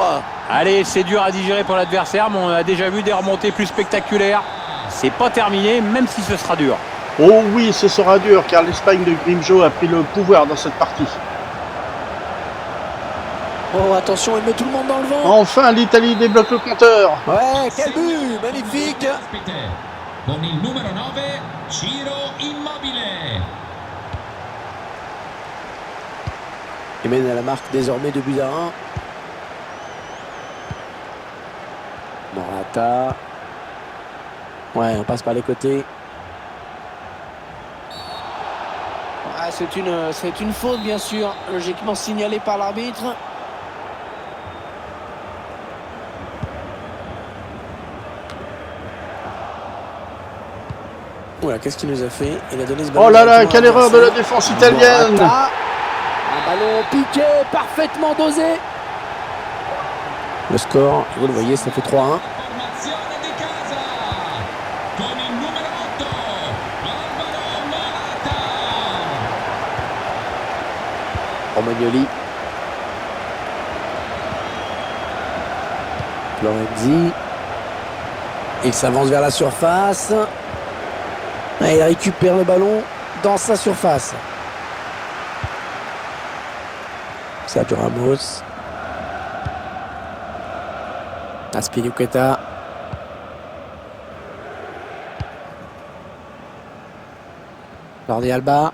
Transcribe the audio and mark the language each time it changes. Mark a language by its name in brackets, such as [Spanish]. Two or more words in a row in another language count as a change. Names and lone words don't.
[French] Allez, c'est dur à digérer pour l'adversaire, mais on a déjà vu des remontées plus spectaculaires. C'est pas terminé, même si ce sera dur. Oh oui, ce sera dur, car l'Espagne de Grimjo a pris le pouvoir dans cette partie. Oh, attention, il met tout le monde dans le vent. Enfin, l'Italie débloque le compteur. Ouais, quel but, magnifique. [Italian] Con il numero 9 Ciro Immobile. [French] Il mène à la marque désormais 2-1. Morata. Ouais, on passe par les côtés. Ah, c'est une faute, bien sûr, logiquement signalée par l'arbitre. Voilà, qu'est-ce qu'il nous a fait? Il a donné ce ballon. Oh là là, quelle erreur de la défense italienne. Morata. Un ballon piqué, parfaitement dosé. Le score, vous le voyez, ça fait 3-1. [Italian] Formazione di casa. Con il numero 8, Alvaro Morata. Romagnoli. Florenzi. [French] Il s'avance vers la surface. Et il récupère le ballon dans sa surface. Sergio Ramos. Azpilicueta. Jordi Alba.